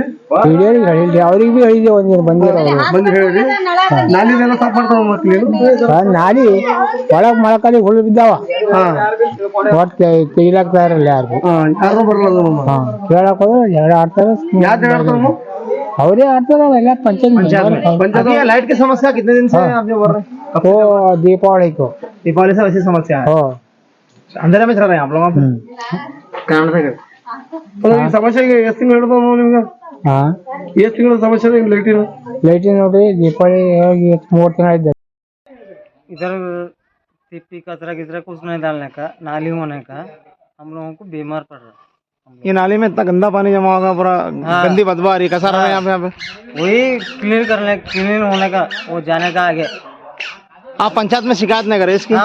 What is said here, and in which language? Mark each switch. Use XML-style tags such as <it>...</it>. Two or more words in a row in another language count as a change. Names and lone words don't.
<kn>ಹಿರಿಯರಿಗೆ ಹೇಳಿದ್ರಿ, ಅವ್ರಿಗೆ ಭೀ ಹೇಳಿದೆವು. ಒಂದಿನ ಬಂದಿರೋ ಬಂದು ಹೇಳಿದ್ರಿ? ನಾಲಿನೆಲ್ಲ ಸಾಫ್ ಮಾಡ್ತಾವ ಮಕ್ಳು ನಾಲಿ ಒಳಗ್ ಮೊಳಕಾಲಿ ಹುಳು ಬಿದ್ದಾವ. ಒಟ್ಟು ತೆಗಿಲಾಕ್ತಾ ಇರಲ್ಲ ಯಾರಿಗೂ. ಯಾರು ಬರಲ್ಲ. ಕೇಳಕ್ ಹೋದ್ರೆ ಜಗಳ ಆಡ್ತಾರೆ. ಅವರೇ</kn> <hi>आते हैं पंचायत अभी लाइट की समस्या कितने दिन से आपने बोल रहे हैं? वो दीपावली से वैसी समस्या है. अंधेरे में चल रहे हैं आप लोग.</hi> <kn>ಸಮಸ್ಯೆ ಎಷ್ಟು ತಿಂಗಳು ಹಿಡಿದು ನಿಮ್ಗೆ? ಎಷ್ಟು ತಿಂಗಳು ಸಮಸ್ಯೆ ಲೈಟಿನ ನೋಡ್ರಿ दीपावली 3 ತಿಂಗಳ ಇದ್ದ.</kn> <hi>इधर टिप्पी कचरा किचरा कुछ नहीं डालने का, नाली होने का, हम लोगों को बीमार पड़ रहा है. ये नाली में इतना गंदा पानी जमा होगा, पूरा गंदी बदबू आ रही है. कैसा रहा है यहाँ पे? वही क्लीन होने का, वो जाने का आगे. आप पंचायत में शिकायत नहीं करे इसकी?</hi>